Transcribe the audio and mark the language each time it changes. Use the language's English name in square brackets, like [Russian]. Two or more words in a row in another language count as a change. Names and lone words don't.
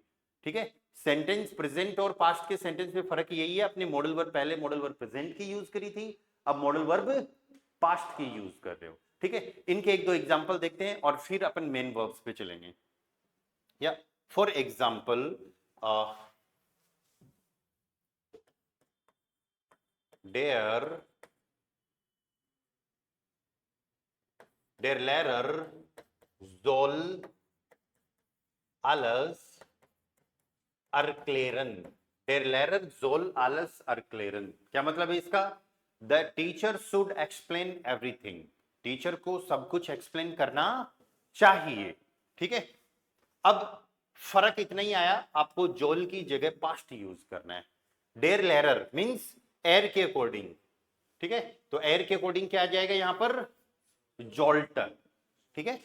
[Hindi] ठीक है, [English] sentence present [Hindi] और पास्ट के सेंटेंस में फर्क यही है, अपने [English] modal verb [Hindi] पहले [English] modal verb present [Hindi] की यूज करी थी, अब [English] modal verb past [Hindi] की यूज कर रहे हो। ठीक है, इनके एक दो एग्जांपल देखते हैं और फिर अपन [English] main verbs [Hindi] पे चलेंगे। या [English] for example, [German] der Lehrer soll alles erklären, der Lehrer soll alles erklären। [Hindi] क्या मतलब है इसका, [English] the teacher should explain everything। [Hindi] टीचर को सब कुछ एक्सप्लेन करना चाहिए, ठीक है। अब फर्क इतना ही आया, आपको जोल की जगह पास्ट यूज करना है। [German] der Lehrer [Hindi] मींस एयर के अकॉर्डिंग, ठीक है। तो एयर के अकॉर्डिंग क्या आ जाएगा यहां पर, जोल्ट, ठीक है।